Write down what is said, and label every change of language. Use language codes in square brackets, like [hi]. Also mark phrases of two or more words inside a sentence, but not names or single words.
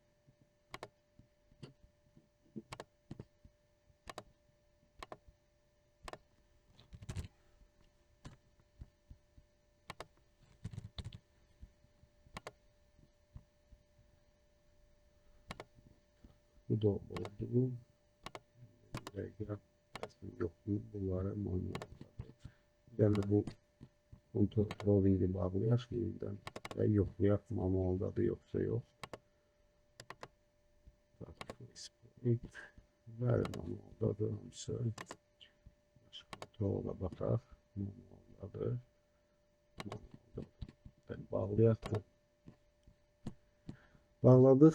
[tr] Bu da oldu. Yok mu? Bunları manuel. [az] Yani bu kontrolünü bağlayaq yeniden və yoxlayaq manualda da yoxsa yox. Bəli, manualdadır hamısı. Kontrola baxaq. Manualdadır. Bağlayaq da. Bağladıq.